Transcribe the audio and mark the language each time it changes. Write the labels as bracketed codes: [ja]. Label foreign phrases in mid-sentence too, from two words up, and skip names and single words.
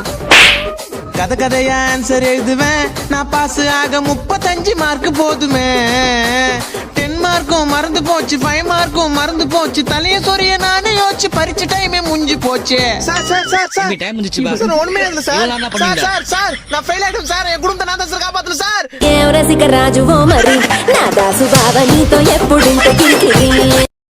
[ta] கதையா ஆன்சர் எழுதுவேன் நான், பாஸ் ஆக 35 மார்க் போதுமே. 10 மார்க்கும் மறந்து போச்சு, 5 மார்க்கும் மறந்து போச்சு. தலைய சொரிய நானே யோசிச்சு பரிச்ச டைமே முடிஞ்சு போச்சு. தம்பி, time முடிஞ்சுச்சு பா. சார் ஒண்ணுமே இல்ல சார். இவ்வளவு நேரம் பண்ணீங்க. சார் நான் ஃபெயில் ஆயிட்டேன் சார். என் குடும்பத்தை நான் தான் சார் காப்பாத்தணும் சார். [te] రసిక రాజువో మరి నా దాసు బావ నీతో ఎప్పుడింత కిరికిరి